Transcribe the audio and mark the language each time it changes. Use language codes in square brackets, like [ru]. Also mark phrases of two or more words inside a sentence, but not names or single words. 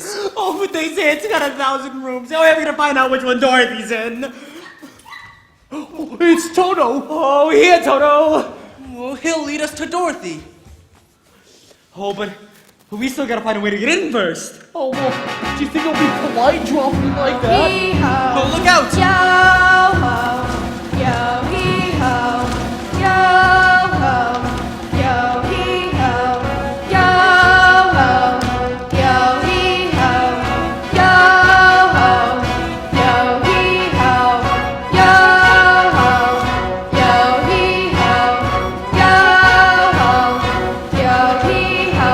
[en] Oh, but they say it's got 1,000 rooms. How are we gonna find out which one Dorothy's in? Oh, it's Toto. Oh, here, Toto. Well, he'll lead us to Dorothy. Oh, but But we still gotta find a way to get in first. Oh, well, do you think it'll be polite dropping me like that? Oh, look out! Yo ho, yo hee ho, yo ho, yo hee ho, yo ho, yo hee ho, yo ho, yo hee ho, yo ho, yo hee ho, yo ho, yo hee ho,